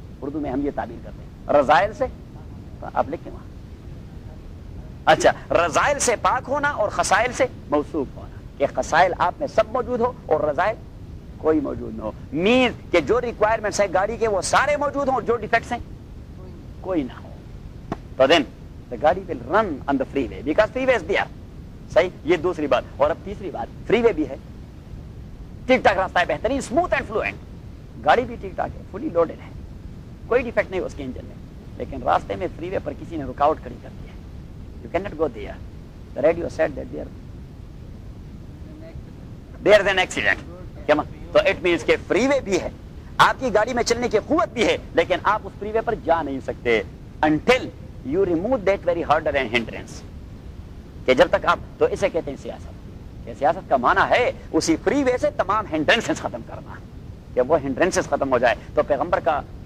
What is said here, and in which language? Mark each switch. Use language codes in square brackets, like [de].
[ur] اردو میں ہم یہ تعبیر کرتے ہیں رذائل سے, آپ لکھیں وہاں, اچھا, رذائل سے پاک ہونا اور خصائل سے موصوف ہونا, کہ خصائل آپ میں سب موجود ہو اور رذائل کوئی موجود نہ ہو. مینز کہ جو ریکوائرمنٹس ہیں گاڑی کے وہ سارے موجود ہوں, جو ڈیفیکٹس ہیں کوئی نہ ہو. [en] تو then the گاڑی will run on the freeway because freeway is there. [ur] صحیح, یہ دوسری بات. اور اب تیسری بات, فری وے بھی ہے, ٹھیک ٹھاک راستہ ہے, بہترین, [en] smooth and fluent, [ur] گاڑی بھی ٹھیک ٹھاک ہے, [en] fully loaded [ur] ہے, کوئی ڈیفیکٹ نہیں اس کے انجن میں, لیکن راستے میں فری وے پر کسی نے رکاوٹ کھڑی کر دی ہے. [en] You can not go there, the radio said that there is an accident. [ur] تو [en] it means [ur] کہ فری وے بھی ہے, آپ کی گاڑی میں چلنے کی قوت بھی ہے, لیکن آپ اس فری وے پر جا نہیں سکتے [en] until you remove that very hurdle and hindrance, [ur] کہ جب تک آپ, تو اسے کہتے ہیں سیاست. کہ سیاست کا معنی ہے اسی فری وے سے تمام ہینڈرنس ختم کرنا, کہ وہ ہینڈرنس ختم ہو جائے. تو پیغمبر کا